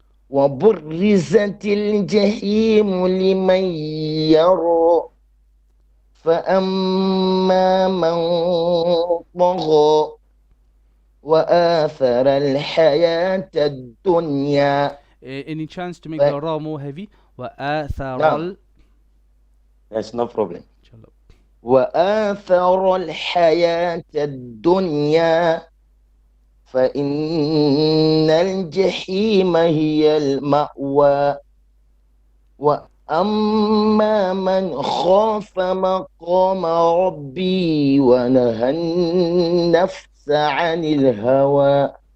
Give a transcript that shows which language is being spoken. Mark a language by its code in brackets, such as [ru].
[ar] وبرزت الجحيم لمن يرى فأما من طغى وآثر الحياة الدنيا. [en] Any chance to make the ra more heavy? [ar] وآثر. [en] That's no problem. [ar] وآثر الحياة الدنيا فإن الجحيم هي المأوى وأما من خاف مقام ربي ونهى النفس عن الهوى